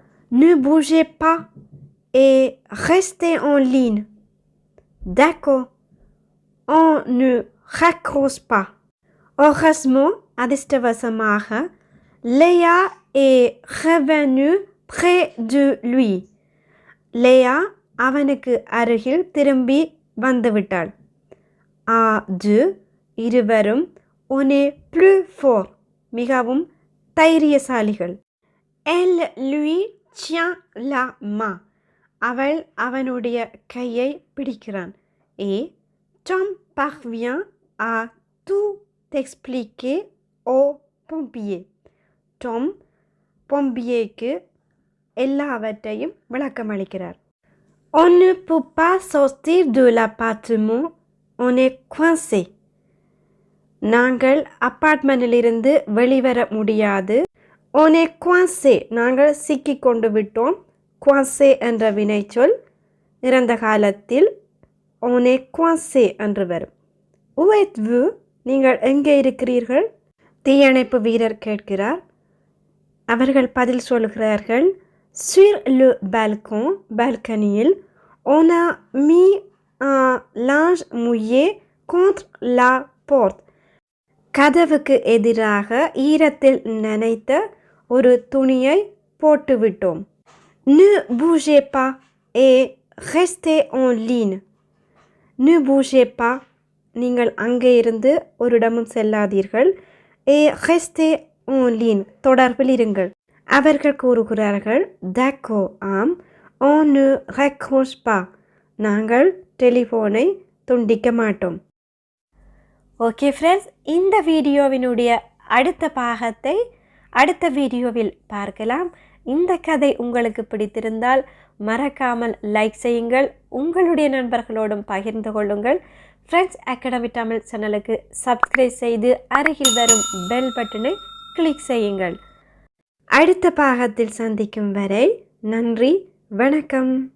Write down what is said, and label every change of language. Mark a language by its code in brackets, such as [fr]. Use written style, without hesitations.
[fr] Ne bougez pas et restez en ligne. D'accord, on ne raccroche pas. Heureusement, [ta] அதிர்ஷ்டவசமாக, [fr] Léa est revenue près de lui. [ta] Léa அவனுக்கு அருகில் திரும்பி வந்துவிட்டாள். [fr] À deux, [ta] இருவரும் [fr] on est plus fort, [ta] மிகவும் தைரியசாலிகள். [fr] Elle lui tient la main, [ta] அவள் அவனுடைய கையை பிடிக்கிறான். [fr] Et Tom parvient à tout expliquer aux pompiers. [ta] Tom pompiers-க்கு எல்லாவற்றையும் விளக்கமளிக்கிறார். [fr] On ne peut pas sortir de l'appartement, on est coincé. [ta] நாங்கள் அப்பார்ட்மெண்டிலிருந்து வெளிவர முடியாது. [fr] On est coincé, [ta] நாங்கள் சிக்கிக் கொண்டு விட்டோம். coincé என்ற வினைச்சொல் இறந்த காலத்தில் [fr] on est coincé [ta] என்று வரும். [fr] Où êtes-vous? [ta] நீங்கள் எங்கே இருக்கிறீர்கள்? தீயணைப்பு வீரர் கேட்கிறார். அவர்கள் பதில் சொல்கிறார்கள். [fr] Sur le balcon, [ta] balconiயில், [fr] on a mis un linge mouillé contre la porte. [ta] கதவுக்கு எதிராக ஈரத்தில் நனைத்த ஒரு துணியை போட்டுவிட்டோம். [fr] Ne bougez pas et restez en ligne. Ne bougez pas, [ta] நீங்கள் அங்கே இருந்து ஒரு இடமும் செல்லாதீர்கள். [fr] Et restez en ligne, [ta] தொடர்பில் இருங்கள். அவர்கள் கூறுகிறார்கள். [fr] D'accord, [ta] ஆம். [fr] On ne raccroche pas, [ta] நாங்கள் டெலிஃபோனை துண்டிக்க மாட்டோம். ஓகே ஃப்ரெண்ட்ஸ், இந்த வீடியோவினுடைய அடுத்த பாகத்தை அடுத்த வீடியோவில் பார்க்கலாம். இந்த கதை உங்களுக்கு பிடித்திருந்தால் மறக்காமல் லைக் செய்யுங்கள், உங்களுடைய நண்பர்களோடும் பகிர்ந்து கொள்ளுங்கள். ஃப்ரெண்ட்ஸ் அகாடமி தமிழ் சேனலுக்கு சப்ஸ்கிரைப் செய்து அருகில் வரும் பெல் பட்டனை கிளிக் செய்யுங்கள். அடுத்த பாகத்தில் சந்திக்கும் வரை நன்றி, வணக்கம்.